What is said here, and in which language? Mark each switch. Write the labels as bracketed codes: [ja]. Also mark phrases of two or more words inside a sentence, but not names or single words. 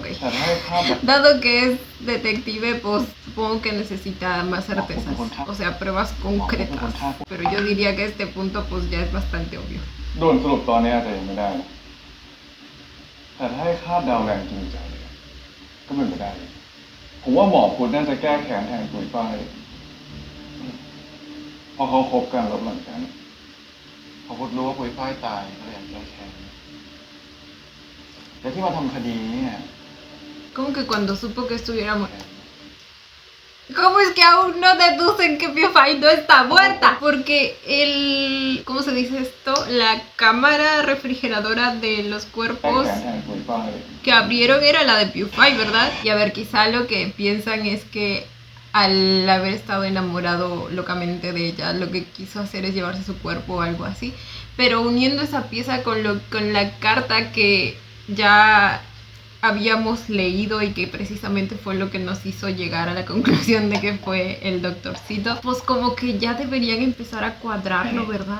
[th] แต่ถ้าให้ภาพแบบ [es] Dado que es detective, pues supongo que necesita más certezas. O sea, pruebas concretas. Pero yo diría que a este punto pues ya es bastante obvio. [th] ด่วนสรุปตอนนี้อาจจะยังไม่ได้นะแต่ถ้าให้คาดเดาแรงจริงใจเลยก็เป็นไปได้เลยผมว่าหมอพุทธน่าจะแก้แค้นแทนปุยฝ้ายเพราะเขาคบกันแล้วหลังจากนั้น พอพุทธรู้ว่าปุยฝ้ายตายก็เลยอยากแก้แค้นแล้วที่มาทำคดีนี้เนี่ย [es] Como que cuando supo que estuviera muerta. ¿Cómo es que aún no deducen que Piofai no está muerta? Porque ¿cómo se dice esto? La cámara refrigeradora de los [th] แก้ [es] cuerpos [th] แค้นแทนปุยฝ้าย [es] que abrieron era la de PewDiePie, ¿verdad? Y a ver, quizá lo que piensan es que al haber estado enamorado locamente de ella, lo que quiso hacer es llevarse su cuerpo o algo así. Pero uniendo esa pieza con la carta que ya habíamos leído y que precisamente fue lo que nos hizo llegar a la conclusión de que fue el doctorcito, pues como que ya deberían empezar a cuadrarlo, ¿verdad?